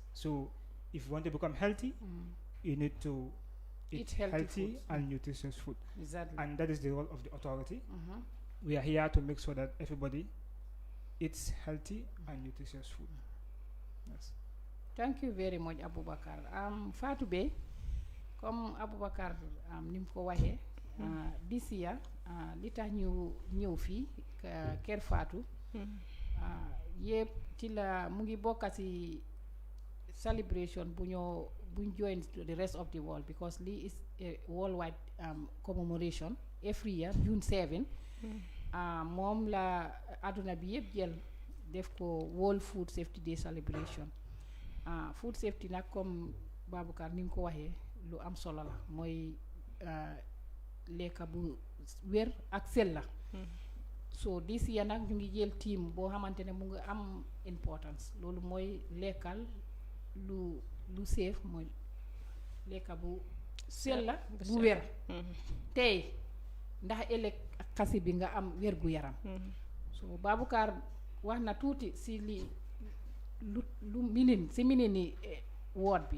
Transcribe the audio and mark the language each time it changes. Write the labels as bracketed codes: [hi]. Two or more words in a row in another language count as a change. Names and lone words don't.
[en] So if you want to become healthy, you need to eat healthy and nutritious food. Exactly. And that is the role of the authority. We are here to make sure that everybody eats healthy and nutritious food. Yes. Thank you very much, Abubakar. [wo] Fatou Bey, comme Abubakar ni mu ko waxee, [en] this year [wo] li tax ñu ñëw fii Kër Fatou yëpp ci la mu ngi bokka ci celebration buñ [en] join the rest of the world, [wo] because lii [en] is a worldwide commemoration every year June 7. [wo] moom la àdduna bi yëpp jël def ko World Food Safety Day celebration. [en] Food safety [wo] nag comme Baboucarr ni nga ko waxee lu am solo la, mooy lekka bu wér ak sell la. [en] So this year [wo] nag ñu ngi jël team boo xamante ne mu ngi am importance, loolu mooy lekkal lu safe, mooy lekka bu sell la bu wér tey ndax ëllëg ak xasi bi nga am wér gu yaram. So Baboucarr wax na tuuti si li lu minin woot bi.